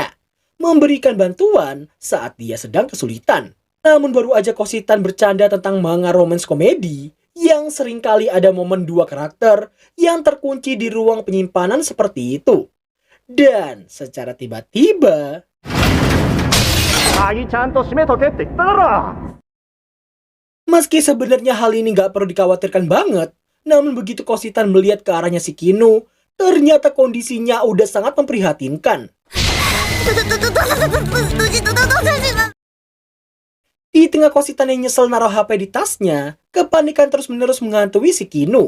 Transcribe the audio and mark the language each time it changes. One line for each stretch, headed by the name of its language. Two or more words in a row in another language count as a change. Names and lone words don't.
Indonesian: Memberikan bantuan saat dia sedang kesulitan. Namun baru aja Kositan bercanda tentang manga romance komedi yang seringkali ada momen dua karakter yang terkunci di ruang penyimpanan seperti itu. Dan secara tiba-tiba,
Japanese: 鍵ちゃんと閉めとけって言っただろ。
Indonesian: meski sebenarnya hal ini gak perlu dikhawatirkan banget, namun begitu Kositan melihat ke arahnya si Kino, ternyata kondisinya udah sangat memprihatinkan. Di tengah Kositan yang nyesel naruh HP di tasnya, kepanikan terus-menerus menghantui si Kino.